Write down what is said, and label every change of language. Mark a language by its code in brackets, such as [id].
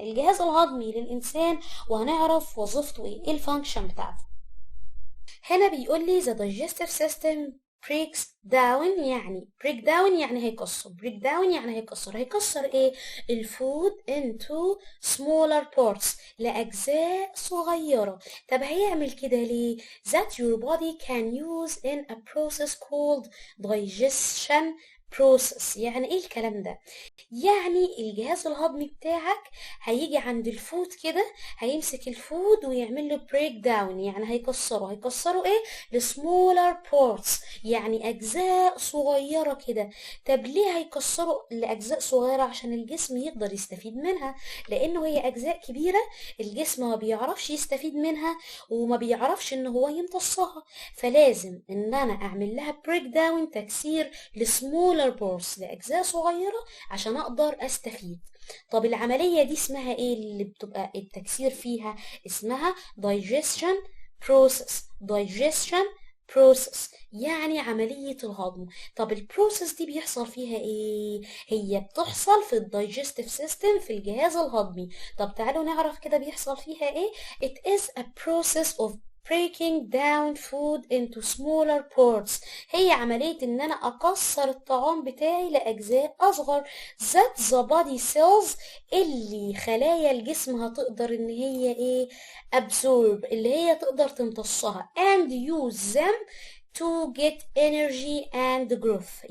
[ar] الجهاز الهضمي للإنسان وهنعرف وظيفته ايه الفانكشن بتاعته. هنا بيقول لي [en] the digestive system breaks down [ar] يعني [en] break down [ar] يعني هيكسر break down يعني هيكسر ايه الفود [en] into smaller parts [ar] لأجزاء صغيرة. طب هيعمل كده ليه؟ [en] that your body can use in a process called digestion process. [ar] يعني ايه الكلام ده؟ يعني الجهاز الهضمي بتاعك هيجي عند الفود كده، هيمسك الفود ويعمل له بريك داون، يعني هيكسره ايه لسمولر بورتس، يعني اجزاء صغيره كده. طب ليه هيكسره لاجزاء صغيره؟ عشان الجسم يقدر يستفيد منها، لانه هي اجزاء كبيره الجسم ما بيعرفش يستفيد منها وما بيعرفش ان هو يمتصها، فلازم ان انا اعمل لها بريك داون، تكسير لسمولر بورتس لاجزاء صغيره عشان اقدر استفيد. طب العملية دي اسمها ايه اللي بتبقى التكسير فيها؟ اسمها [en] digestion digestion process، [ar] يعني عملية الهضم. طب البروسيس دي بيحصل فيها ايه؟ هي بتحصل في الدايجستيف سيستم، في الجهاز الهضمي. طب تعالوا نعرف كده بيحصل فيها ايه. [en] It is a process of breaking down food into smaller parts. [ar] هي عملية ان انا اكسر الطعام بتاعي لاجزاء اصغر. [en] that the body cells [ar] اللي خلايا الجسم هتقدر ان هي ايه [en] absorb، [ar] اللي هي تقدر تمتصها [en] and use them to get energy and growth.